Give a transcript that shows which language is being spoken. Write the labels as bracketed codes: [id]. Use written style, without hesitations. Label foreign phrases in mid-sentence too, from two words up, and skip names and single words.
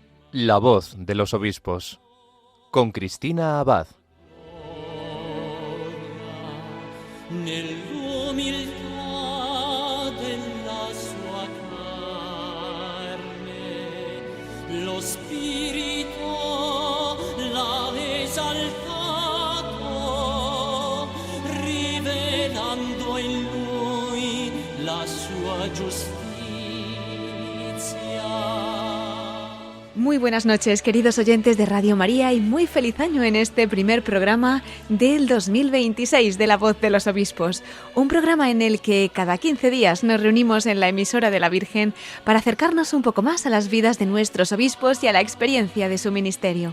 [es] La voz de los obispos, con Cristina Abad. [it] Nell'umiltà della sua carne, lo Spirito l'ha esaltato, rivelando in lui la sua giustizia. [es] Muy buenas noches, queridos oyentes de Radio María, y muy feliz año en este primer programa del 2026 de La Voz de los Obispos. Un programa en el que cada 15 días nos reunimos en la emisora de la Virgen para acercarnos un poco más a las vidas de nuestros obispos y a la experiencia de su ministerio.